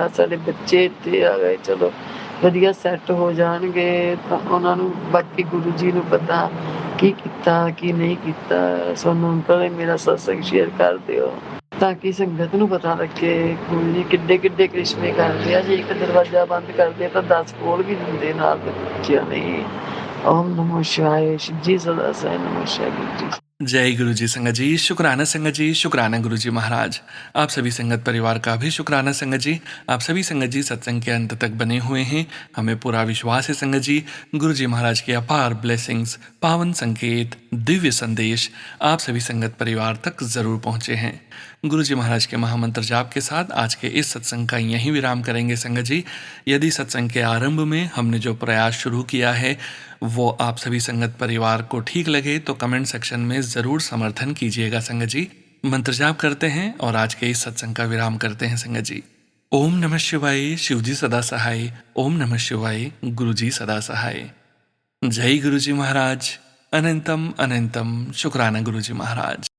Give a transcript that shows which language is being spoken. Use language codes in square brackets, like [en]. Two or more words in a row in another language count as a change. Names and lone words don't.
[pa] ਸਾਡੇ ਬੱਚੇ ਇੱਥੇ ਆ ਗਏ, ਚਲੋ ਵਧੀਆ ਸੈੱਟ ਹੋ ਜਾਣਗੇ ਤਾਂ ਉਹਨਾਂ ਨੂੰ ਬਾਕੀ ਗੁਰੂ ਜੀ ਨੂੰ ਪਤਾ ਕੀ ਕੀਤਾ ਕੀ ਨਹੀਂ ਕੀਤਾ। ਸੋਨੂੰ ਅੰਕਲ ਨੇ ਮੇਰਾ ਸਤਸੰਗ ਸ਼ੇਅਰ ਕਰ ਦਿਓ ਤਾਂ ਕਿ ਸੰਗਤ ਨੂੰ ਪਤਾ ਲੱਗੇ ਗੁਰੂ ਜੀ ਕਿੱਡੇ ਕਿੱਡੇ ਕ੍ਰਿਸ਼ਮੇ ਕਰਦੇ ਆ। ਜੇ ਇੱਕ ਦਰਵਾਜ਼ਾ ਬੰਦ ਕਰਦੇ ਤਾਂ 10 ਖੋਲ ਵੀ ਦਿੰਦੇ ਨਾਲ ਬੱਚਿਆਂ ਨੇ। [hi] ओम नमः शिवाय, शिव जी सदा सहाय। नमस्कार गुरु जी। जय गुरु जी संगत जी, शुक्राना संगत जी, शुक्राना गुरु जी महाराज। आप सभी संगत परिवार का भी शुक्राना संगत जी। आप सभी संगत जी सत्संग के अंत तक बने हुए हैं, हमें पूरा विश्वास है संगत जी गुरु जी महाराज के अपार ब्लेसिंग्स, पावन संकेत, दिव्य संदेश आप सभी संगत परिवार तक जरूर पहुँचे हैं। गुरु जी महाराज के महामंत्र जाप के साथ आज के इस सत्संग का यहीं विराम करेंगे संगत जी। यदि सत्संग के आरंभ में हमने जो प्रयास शुरू किया है वो आप सभी संगत परिवार को ठीक लगे तो [en] comment section [hi] में ज़रूर समर्थन कीजिएगा संगत जी। मंत्र जाप करते हैं और आज के इस सत्संग का विराम करते हैं संगत जी। ओम नमः शिवाय, शिव जी सदा सहाय। ओम नमः शिवाय, गुरु जी सदा सहाय। जय गुरु जी महाराज, अनंतम अनंतम शुक्राना गुरु जी महाराज।